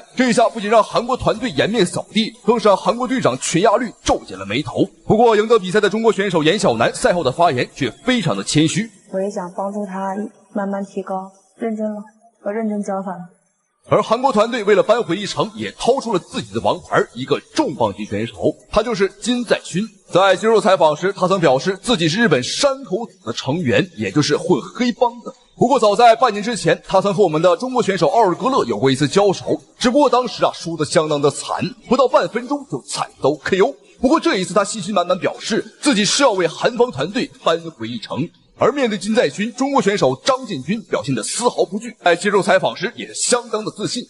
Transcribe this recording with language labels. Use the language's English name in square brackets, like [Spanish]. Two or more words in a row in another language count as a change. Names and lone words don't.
[Chinese] 這一下不僅讓韓國團隊顏面掃地，更是讓韓國隊長全亞綠皺緊了眉頭。不過贏得比賽的中國選手嚴曉南賽後的發言卻非常的謙虛。我也想幫助他慢慢提高，認真了，我認真教他。而韓國團隊為了扳回一城，也掏出了自己的王牌，一個重磅級選手，他就是金在勳。在接受採訪時，他曾表示自己是日本山口組的成員，也就是混黑幫的。不過早在半年之前，他曾和我們的中國選手奧爾格勒有過一次交手，只不過當時輸得相當的慘，不到半分鐘就慘遭 KO。不過這一次他信心滿滿，表示自己是要為韓方團隊扳回一城。而面對金在勳，中國選手張建軍表現得絲毫不懼，在接受採訪時也是相當的自信。